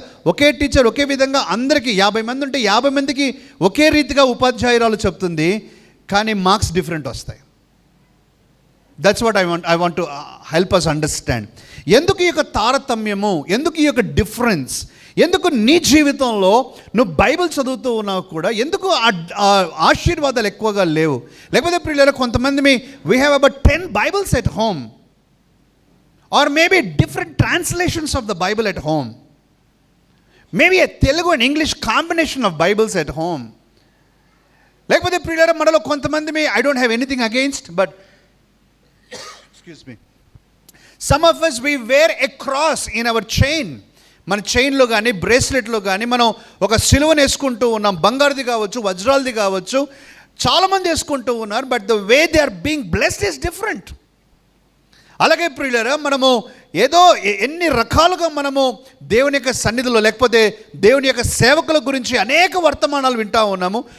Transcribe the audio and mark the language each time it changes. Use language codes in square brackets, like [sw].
[te] ఒకే teacher ఒకే విధంగా అందరికీ 50 మంది ఉంటే 50 మందికి ఒకే రీతిగా ఉపాధ్యాయురాలు చెప్తుంది, కానీ మార్క్స్ డిఫరెంట్ వస్తాయి. [en] That's what I want to help us understand. [te] ఎందుకు ఈ యొక్క తారతమ్యము, ఎందుకు ఈ యొక్క డిఫరెన్స్, ఎందుకు నీ జీవితంలో నువ్వు బైబిల్ చదువుతూ ఉన్నావు కూడా ఎందుకు ఆశీర్వాదాలు ఎక్కువగా లేవు? లేకపోతే ప్రియులారా, కొంతమంది [en] We have about 10 Bibles at home, or maybe different translations of the Bible at home, maybe a Telugu and English combination of Bibles at home. [te] లేకపోతే ప్రియులారా, మనలో కొంతమంది [en] I don't have anything against, but excuse me, some of us we wear a cross in our chain. [te] మన చైన్లో కానీ బ్రేస్లెట్లో కానీ మనం ఒక సిలువను వేసుకుంటూ ఉన్నాం. బంగారుది కావచ్చు, వజ్రాలది కావచ్చు, చాలామంది వేసుకుంటూ ఉన్నారు. [en] But the way they are being blessed is different. [te] అలాగే ప్రియులారా, మనము ఏదో ఎన్ని రకాలుగా మనము దేవుని యొక్క సన్నిధిలో లేకపోతే దేవుని యొక్క సేవకుల గురించి అనేక వర్తమానాలు వింటూ ఉన్నాము.